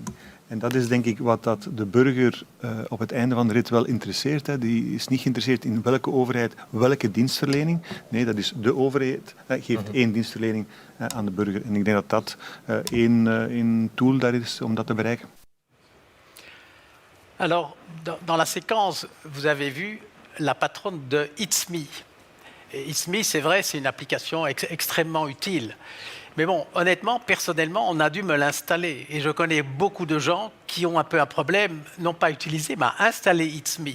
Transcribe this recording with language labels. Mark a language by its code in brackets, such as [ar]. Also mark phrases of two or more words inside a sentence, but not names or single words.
[nl] En dat is denk ik wat dat de burger op het einde van de rit wel interesseert. Hè. Die is niet geïnteresseerd in welke overheid, welke dienstverlening. Nee, dat is de overheid. Geeft één dienstverlening aan de burger. En ik denk dat dat één tool daar is om dat te bereiken. [fr] Alors, dans la séquence, vous avez vu la patronne de ItsMe. ItsMe, c'est vrai, c'est une application extrêmement utile. Mais bon, honnêtement, personnellement, on a dû me l'installer. Et je connais beaucoup de gens qui ont un peu un problème, non pas utiliser, mais installer ItsMe.